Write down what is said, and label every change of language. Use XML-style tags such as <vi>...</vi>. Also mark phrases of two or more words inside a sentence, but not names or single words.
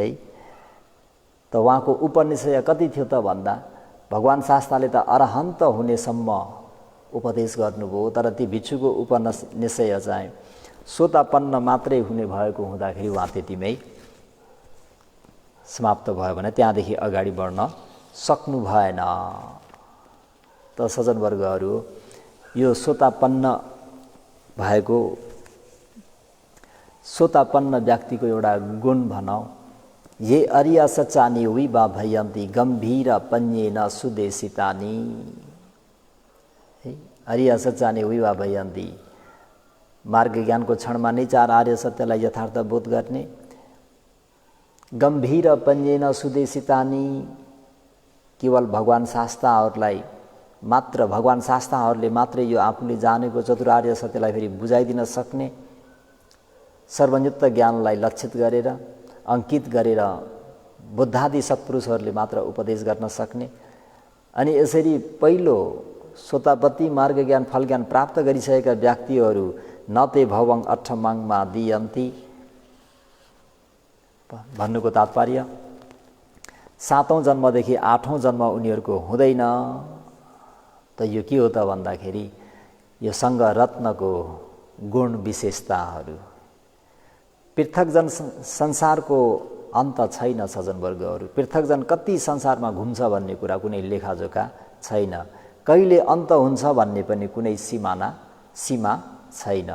<ne>त उहाँको उपनिषय कति थियो त भन्दा भगवान शास्त्रले त अरहन्त हुनेसम्म उपदेश गर्नुभयो, तर ती भिक्षुको उपनिषय चाहिँ सोतापन्न मात्रै हुने भएको हुँदाखेरि उहाँ त्यतिमै समाप्त भयो भने त्यहाँदेखि अगाडि बढ्न सक्नु भएन। त सज्जनवर्गहरू, यो सोतापन्न भएको सोतापन्न व्यक्तिको एउटा गुण भनौँ,</ne> <pi>ये अर्य सचानी विवा भयन्ति गम्भीर पन्येन सुदेशितानी। अर्य सचानी विवा भयन्ति,</pi> <ne>मार्ग ज्ञानको क्षणमा नै चार आर्य सत्यलाई यथार्थ बोध गर्ने,</ne> <pi>गम्भीर पन्येन सुदेशितानी,</pi> <ne>केवल भगवान शास्त्रहरूलाई मात्र भगवान शास्त्रहरूले मात्रै यो आफूले जानेको चतुरार्य सत्यलाई फेरि बुझाइदिन सक्ने, सर्वयुक्त ज्ञानलाई लक्षित गरेर अंकित गरेर बुद्धादि सत्पुरुषहरूले मात्र उपदेश गर्न सक्ने, अनि यसरी पहिलो सोतापत्ति मार्ग ज्ञान फल ज्ञान प्राप्त गरिसकेका व्यक्तिहरू</ne> <pi>न ते भवं अठमंगमा दियन्ति</pi> <ne>भन्नुको तात्पर्य सातौं जन्मदेखि आठौं जन्म उनीहरूको हुँदैन। त यो के हो त भन्दाखेरि यो सङ्घ रत्नको गुण विशेषताहरू। पृथकजन संसारको अन्त छैन सज्जनवर्गहरू, पृथकजन कति संसारमा घुम्छ भन्ने कुरा कुनै लेखाजोखा छैन, कहिले अन्त हुन्छ भन्ने पनि कुनै सीमा छैन।</ne>